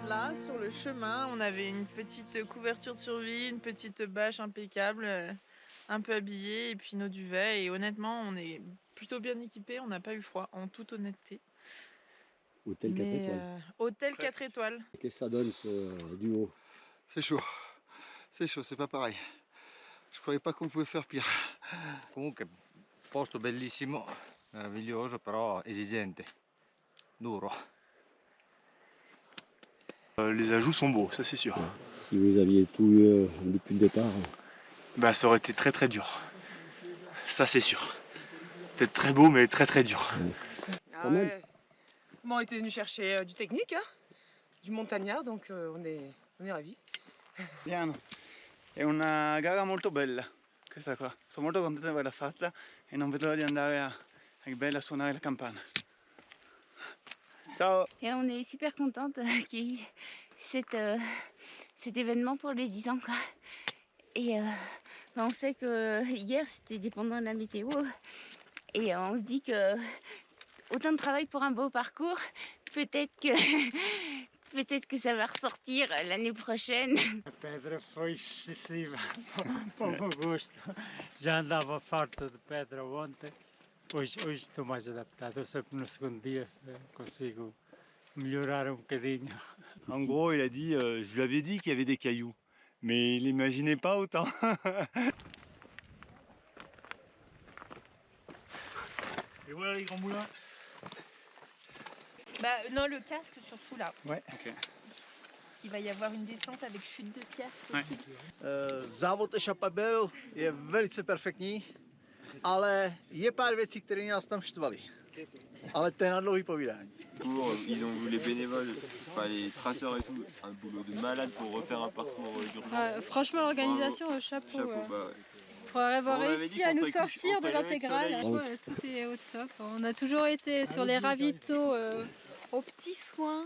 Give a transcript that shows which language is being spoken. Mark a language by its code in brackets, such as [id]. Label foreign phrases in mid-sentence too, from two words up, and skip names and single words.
[fr] là, sur le chemin, on avait une petite couverture de survie, une petite bâche impeccable, un peu habillée, et puis nos duvets. Et honnêtement, on est plutôt bien équipés, on n'a pas eu froid, en toute honnêteté. Hôtel 4 étoiles. Hôtel 4 étoiles. Qu'est-ce que ça donne ce duo? C'est chaud, c'est pas pareil. Je croyais pas qu'on pouvait faire pire. [it] Comunque, posto bellissimo, meraviglioso, però esigente, duro. [fr] Les ajouts sont beaux, ça c'est sûr. Si vous aviez tout eu depuis le départ. Bah ça aurait été très très dur. Ça c'est sûr. Peut-être très beau mais très très dur. Quand même. Bon, on était venu chercher du technique, hein, du montagnard, donc on est ravis. [it] Piano. È una gara molto bella, questa qua. Sono molto contento di averla fatta e non vedo l'ora di andare a Aiguebelle a suonare la campana. Ciao. [fr] Et on est super contente qu'il y ait eu cet événement pour les 10 ans, quoi. Et on sait que hier c'était dépendant de la météo et on se dit que autant de travail pour un beau parcours, peut-être que ça va ressortir l'année prochaine. [pt] A pedra foi excessiva, para o meu gosto. Já andava farto de pedra ontem, hoje estou mais adaptado. Eu sei que no segundo dia consigo melhorar um bocadinho. [fr] En gros, il a dit, je lui avais dit qu'il y avait des cailloux, mais il n'imaginait pas autant. Et voilà les grands moulins. Bah non, le casque surtout là. Ouais, ok. Parce qu'il va y avoir une descente avec chute de pierre. [cs] Závod Ešapabel je velice perfektní, ale je pár věcí, které nás tam štvaly. Ale to je na dlouhý povídání. [fr] Ils ont vu les bénévoles, enfin les traceurs et tout, un boulot de malade pour refaire un parcours d'urgence. Franchement, l'organisation, chapeau. Bah, Pour avoir On avait réussi dit à qu'on nous ferait sortir de coucher- on ferait lever le l'intégrale, soleil. tout est au top. On a toujours été sur les ravitaux aux petits soins.